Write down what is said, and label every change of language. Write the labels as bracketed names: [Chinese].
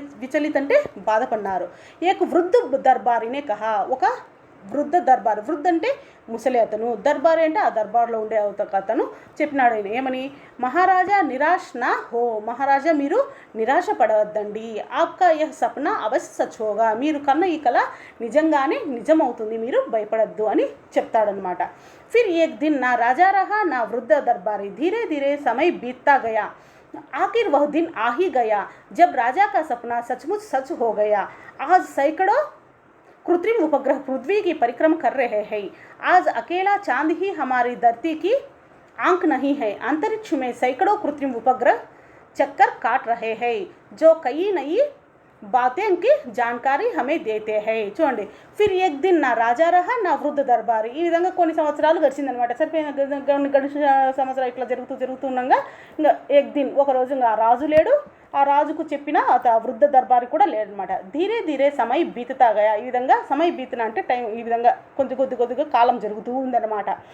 [Telugu] విచలిత్ అంటే బాధపడినారు. [Hindi] ఏక వృద్ధ దర్బారినే కహా, [Telugu] ఒక వృద్ధ దర్బార్, వృద్ధ అంటే ముసలి అతను, దర్బారి అంటే ఆ దర్బార్లో ఉండే అతను చెప్పినాడు ఆయన ఏమని, [Hindi] మహారాజా నిరాశ్ నా హో, [Telugu] మహారాజా మీరు నిరాశ పడవద్దండి, [Hindi] ఆప్కా యహ్ సప్నా అవశ్య సచ్ హోగా, [Telugu] మీరు కన్న ఈ కళ నిజంగానే నిజమవుతుంది, మీరు భయపడద్దు అని చెప్తాడనమాట. [Hindi] ఫిర్ ఏక్ దిన్ నా రాజా రహా నా వృద్ధ దర్బారీ, ధీరే ధీరే సమయ బీత్తా గయా, आखिर वह दिन आ ही गया जब राजा का सपना सचमुच सच हो गया. आज सैकड़ों कृत्रिम उपग्रह पृथ्वी की परिक्रमा कर रहे हैं. आज अकेला चांद ही हमारी धरती की आंख नहीं है. अंतरिक्ष में सैकड़ों कृत्रिम उपग्रह चक्कर काट रहे हैं जो कई नई बातें की जानकारी हमें देते हैं. [Telugu] చూడండి, [Hindi] ఫిర్ ఏక్ దిన్ నా రాజా రహా నా వృద్ధ దర్బారీ, [Telugu] ఈ విధంగా కొన్ని సంవత్సరాలు గడిచిందనమాట. సరిపోయిన గడిచిన సంవత్సరాలు ఇట్లా జరుగుతుండగా ఇంకా ఏక్ దిన్, ఒక రోజు ఇంకా రాజు లేడు, ఆ రాజుకు చెప్పిన వృద్ధ దర్బారి కూడా లేదనమాట. [Hindi] ధీరే ధీరే సమయ బీతతా గయా, [Telugu] ఈ విధంగా సమయ బీతన అంటే టైం, ఈ విధంగా కొద్దిగా కాలం జరుగుతూ ఉందన్నమాట.